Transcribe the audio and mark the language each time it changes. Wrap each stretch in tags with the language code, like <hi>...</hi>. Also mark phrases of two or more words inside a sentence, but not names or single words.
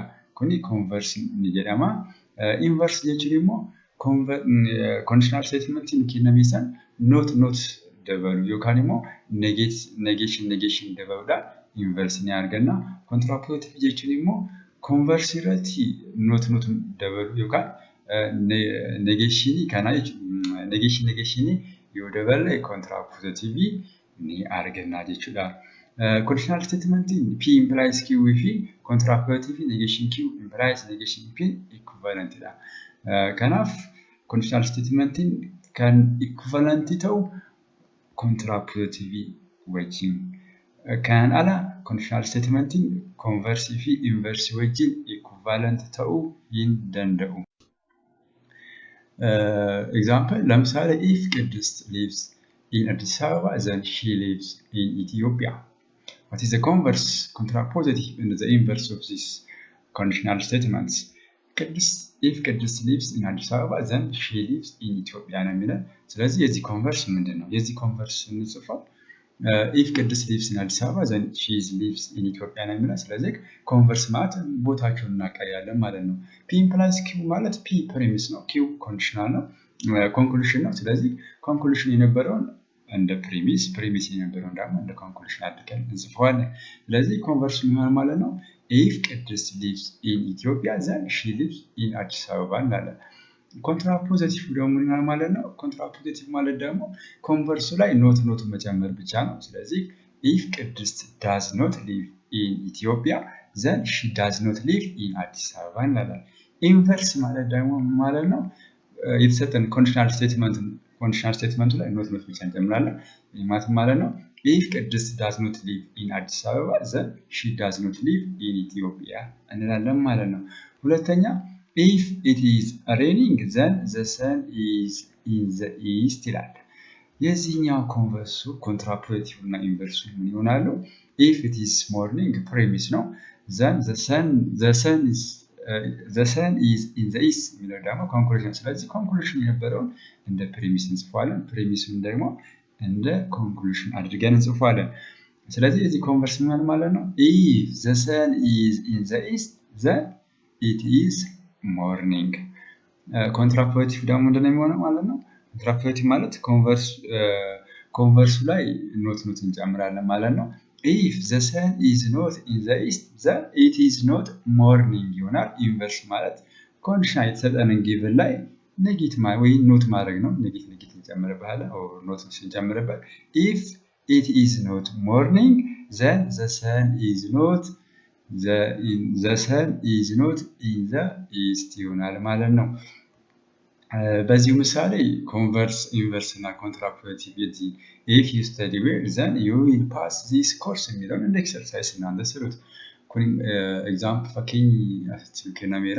<om>Kuni converse ni jedhama. Inverse jechuun immoo</om> <en>conditional statement</en> <om>ni kennameessan not dabalu yookaan immoo negation dabaluudhaan inverse ni arganna. Contrapositive jechuun immoo converse irratti not dabalu yookaan negation kana negation yoo daballe contrapositive ni arganna jechuudha.</om> <en>Conditional statement P implies Q fi contrapositive negation Q implies negation P equivalent da.</en> <om>Kanaaf</om> <en>conditional statement</en> <om>kan equivalent ta'u contrapositive wajjin kan ala</om> <en>conditional statement converse</en> <om>fi inverse wajjin equivalent ta'u hin danda'u.</om> <en>ኤግዛምፕል ለምሳሌ if ቅድስት lives in Addis Ababa then she lives in Ethiopia. What is the converse contrapositive and the inverse of this conditional statements? if ቅድስት lives in Addis Ababa then she lives in Ethiopia</en> <am>ነው የሚለን። ስለዚህ የዚህ ኮንቨርስ ምንድን ነው? የዚህ ኮንቨርስ እንጽፈው</am> <en>if ቅድስት lives in Addis Ababa then she lives in Ethiopia</en> <am>ነው የሚለን። ስለዚህ ኮንቨርስ ማለት ቦታቸውን እናቀያለን ማለት ነው።</am> <en>p implies q</en> <am>ማለት p ፕሪሚስ ነው፣ q ኮንዲሽናል ነው፣ ኮንክሉዥን ነው። ስለዚህ ኮንክሉዥን የነበረውን እንደ ፕሪሚስ የነበረውን ደግሞ እንደ ኮንክሉዥን አድርገን እንጽፈዋለን። ስለዚህ ኮንቨርስ የሚሆን ማለት ነው</am> <en>if ቅድስት lives in Ethiopia then she lives in Addis Ababa</en> <am>እንላለን። ኮንትራፖዚቲቭ ደግሞ ምን ማለት ነው? ኮንትራፖዚቲቭ ማለት ደግሞ ኮንቨርሱ ላይ ኖት መጨመር ብቻ ነው። ስለዚህ</am> <en>if ቅድስት does not live in Ethiopia then she does not live in Addis Ababa</en> <am>እንላለን። ኢንቨርስ ማለት ደግሞ ማለት ነው የተሰጠን ኮንዲሽናል ስቴትመንቱ ላይ ኖት ብቻ እንጨምራለን። ማለት ነው</am> <en>if ቅድስት does not live in Addis Ababa then she does not live in Ethiopia</en> <am>እንላለን ማለት ነው። ሁለተኛ</am> <en>if it is raining then the sun is in the east</en> <am>ይላል። የዚህኛው ኮንቨርሱ ኮንትራፖዚቲቭ እና ኢንቨርሱ ምን ይሆናሉ?</am> <en>if it is morning</en> <am>ፕሪሚስ ነው</am> <en>then the sun is in the east</en> <am>የሚለው ደግሞ ኮንክሉዥን። ስለዚህ ኮንክሉዥን የነበረውን እንደ ፕሪሚስ እንጽፋለን፣ ፕሪሚስን ደግሞ እንደ ኮንክሉዥን አድርገን እንጽፋለን። ስለዚህ የዚህ ኮንቨርስ ምን ማለት ነው?</am> <en>if the sun is in the east then it is morning።</en> <am>ኮንትራፖዚቲቭ ደግሞ ምንድነው የሚሆነው ማለት ነው? ኮንትራፖዚቲቭ ማለት ኮንቨርሱ ላይ ኖት እንጨምራለን ማለት ነው።</am> <en>if the sun is not in the east then it is not morning</en> <am>ይሆናል። ኢንቨርስ ማለት ኮንዲሽን የተሰጠንን ጊቭን ላይ ኔጌት ወይ ኖት ማድረግ ነው። ኔጌት እንጨምርበታለን</am> <en>or not</en> <am>ስንጨምርበት</am> <en>if it is not morning then the sun is not in the east</en> <am>ይሆናል ማለት ነው። በዚህ ምሳሌ ኮንቨርስ ኢንቨርስ እና ኮንትራፖዚቲቭ የዚህ</am> <en>if you study well then you will pass this course</en> <am>የሚለውን እንደ ኤክሰርሳይዝ እናንተ ስሩት። ኤግዛምፕል</am> <om>fakkeenya asitti kennameera.</om>